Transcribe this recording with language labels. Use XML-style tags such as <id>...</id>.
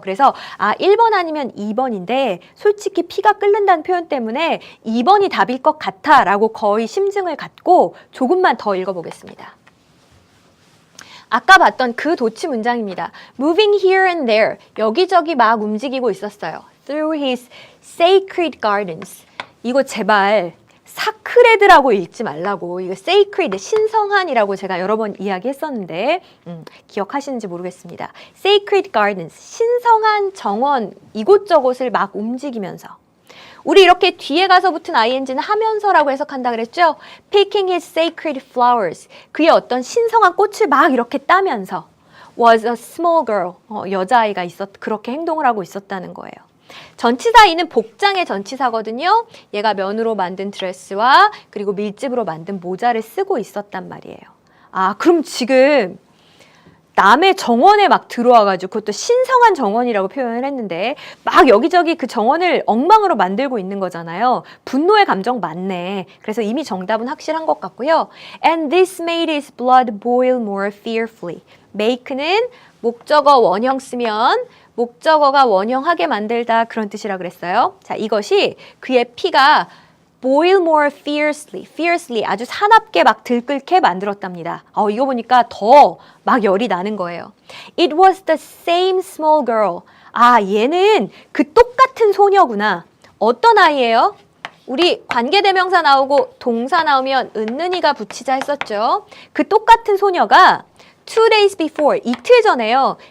<ko>그래서 1번 아니면 2번인데 솔직히 피가 끓는다는 표현 때문에 2번이 답일 것 같아라고 거의 심증을 갖고 조금만 더 읽어보겠습니다. 아까 봤던 그 도치 문장입니다.</ko> <en>Moving here and there,</en> <ko>여기저기 막 움직이고 있었어요.</ko> <en>Through his sacred gardens.</en> <ko>이거 제발 사크레드라고 읽지 말라고. 이거 sacred, 신성한이라고 제가 여러 번 이야기했었는데 기억하시는지 모르겠습니다.</ko> <en>Sacred gardens,</en> <ko>신성한 정원 이곳저곳을 막 움직이면서 우리 이렇게 뒤에 가서 붙은 ing는 하면서라고 해석한다 그랬죠?</ko> <en>Picking his sacred flowers.</en> <ko>그의 어떤 신성한 꽃을 막 이렇게 따면서</ko> <en>was a small girl.</en> <ko>여자아이가 그렇게 행동을 하고 있었다는 거예요. 전치사 이는 복장의 전치사거든요. 얘가 면으로 만든 드레스와 그리고 밀집으로 만든 모자를 쓰고 있었단 말이에요. 그럼 지금 남의 정원에 막 들어와가지고 그것도 신성한 정원이라고 표현을 했는데 막 여기저기 그 정원을 엉망으로 만들고 있는 거잖아요. 분노의 감정 맞네. 그래서 이미 정답은 확실한 것 같고요.</ko> <en>And this made his blood boil more fearfully.</en> <ko>make는 목적어 원형 쓰면 목적어가 원형하게 만들다 그런 뜻이라 그랬어요. 자, 이것이 그의 피가</ko> <en>boil more fiercely,</en> <ko>fiercely 아주 사납게 막 들끓게 만들었답니다. 이거 보니까 더 막 열이 나는 거예요.</ko> <en>It was the same small girl.</en> <ko>얘는 그 똑같은 소녀구나. 어떤 아이예요? 우리 관계대명사 나오고 동사 나오면 은는이가 붙이자 했었죠. 그 똑같은 소녀가</ko> <en>2 days before,</en> <ko>이틀 전에요.</ko>